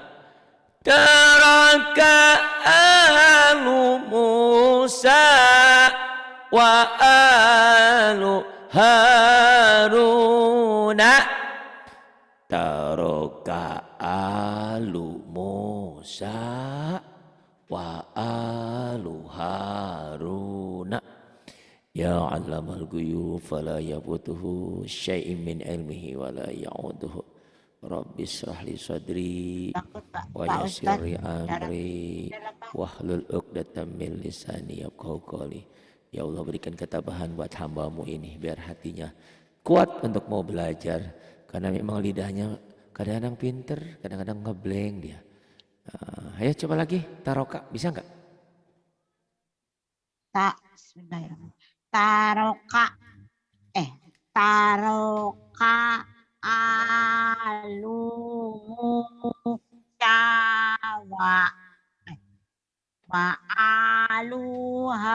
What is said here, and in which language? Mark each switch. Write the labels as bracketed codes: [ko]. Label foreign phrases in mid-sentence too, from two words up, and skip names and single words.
[ar] ترك آل موسى و آل هارون. ترك آل موسى و آل هارون. يا علام الغيوب فلا يفوته شيء من علمه و لا يؤوده. رب اشرح لي صدري و يسر لي أمري واحلل عقدة من لساني يفقهوا قولي. يا الله, [id] berikan ketabahan buat hamba-Mu ini biar hatinya kuat untuk mau belajar, karena memang lidahnya kadang-kadang pinter, kadang-kadang ngeblank dia. Ayo coba lagi, taroka, bisa nggak? [ar] ترك آلم و آل